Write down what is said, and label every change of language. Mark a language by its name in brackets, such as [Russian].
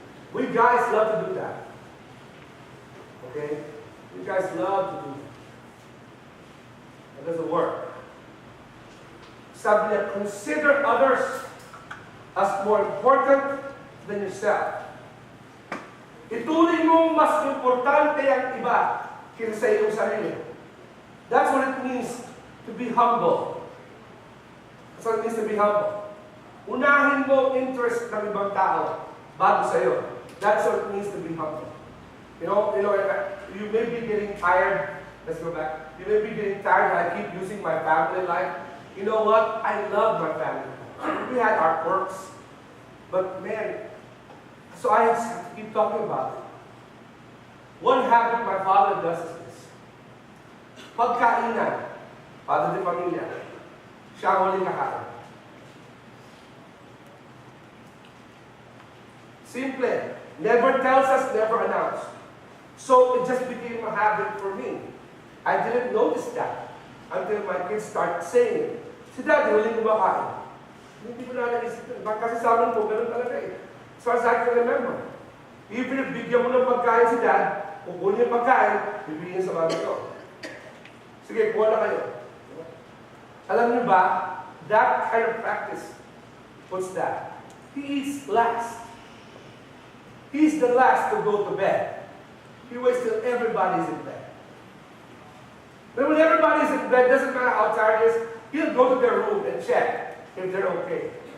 [English] We guys love to do that. Okay? We guys love to do that. It doesn't work. [Filipino] Sabi niya, [English] consider others as more important than yourself. [Filipino] Ituloy mo mas importante ang iba kaysa sa iyong sarili. [English] That's what it means to be humble. That's what it means to be humble. [Filipino] Unahin mo ang interest ng ibang tao bago sa iyo. [English] That's what it means to be humble. You know, you may be getting tired. Let's go back. You may be getting tired that I keep using my family life. You know what? I love my family. We had our quirks. But man, so I have to keep talking about it. One habit my father does is this. [Filipino] Pagkainan, padre de pamilya, siya ang huling kakain. [English] Simple. Never tells us, never announce. So it just became a habit for me. I didn't notice that until my kids started saying it. [Filipino] Si Daddy, huling kumakain. Hindi ko na naisip yun. Kasi sa amin po, ganun talaga eh. [English] As far as I can remember. Even if [Filipino] bigyan mo ng pagkain si Dad, kukunin yung pagkain, bibigyan sa mami ko. Sige, kuha na kayo. Alam niyo ba, [English] that kind of practice, what's that? He eats last. He's the last to go to bed. He waits till everybody's in bed. Then when everybody's in bed, doesn't matter how tired he is, he'll go to their room and check if they're okay.